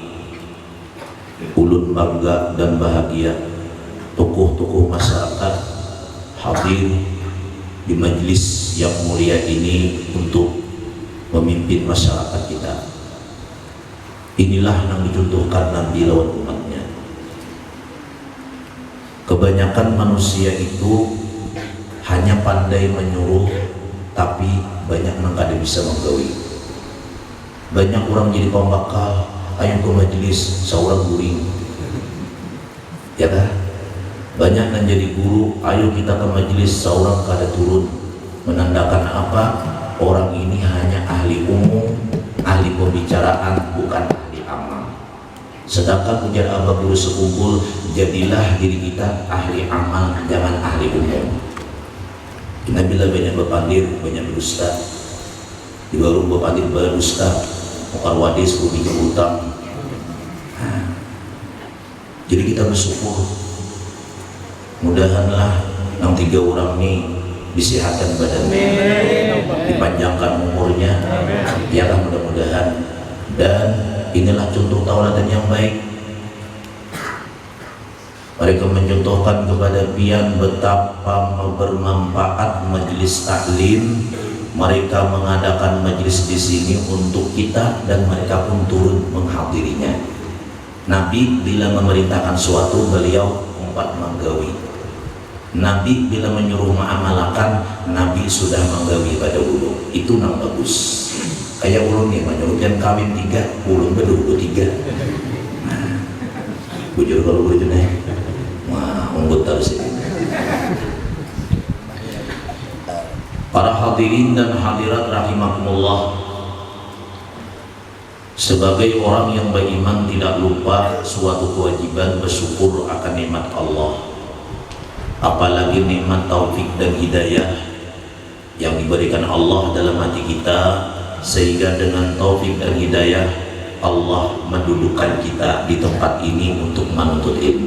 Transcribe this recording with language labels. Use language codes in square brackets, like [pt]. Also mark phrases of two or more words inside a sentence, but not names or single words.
[bjn] Ulun bangga dan bahagia tokoh-tokoh masyarakat hadir di majelis yang mulia ini untuk memimpin masyarakat kita. Inilah yang dicontohkan Nabi lawan umatnya. Kebanyakan manusia itu hanya pandai menyuruh, tapi banyak yang kada bisa menggawi. Banyak orang jadi pembakal, ayo ke majelis seorang guring, ya kan? Banyak yang jadi guru, ayo kita ke majelis seorang kada turun. Menandakan apa? Orang ini hanya ahli umum, ahli pembicaraan, bukan ahli amal. Sedangkan ujar abah guru sekumpul, jadilah diri kita ahli amal, jangan ahli umum. Kita bila banyak berpandir, banyak berdusta. Di warung berpandir berdusta, bukan wadis, berbicara utang. Jadi kita bersyukur. Mudahanlah yang 3 orang ini disehatkan badannya, dipanjangkan umurnya, ya kan, mudah-mudahan. Dan inilah contoh tauladan yang baik. Mereka mencontohkan kepada pian betapa bermanfaat majelis taklim. Mereka mengadakan majelis di sini untuk kita dan mereka pun turun menghadirinya. Nabi bila memerintahkan suatu, beliau menggawi. Nabi bila menyuruh mengamalkan, Nabi sudah menggawi pada ulun. Itu nang bagus. Kayak ulun nih menyuruhkan kawin 3, ulun berdua 3. Bujur kalau bujur nih, wah unggul terus ini. [id] Para hadirin dan hadirat rahimakumullah, sebagai orang yang beriman tidak lupa suatu kewajiban bersyukur akan nikmat Allah. Apalagi nikmat taufik dan hidayah yang diberikan Allah dalam hati kita, sehingga dengan taufik dan hidayah Allah mendudukkan kita di tempat ini untuk menuntut ilmu.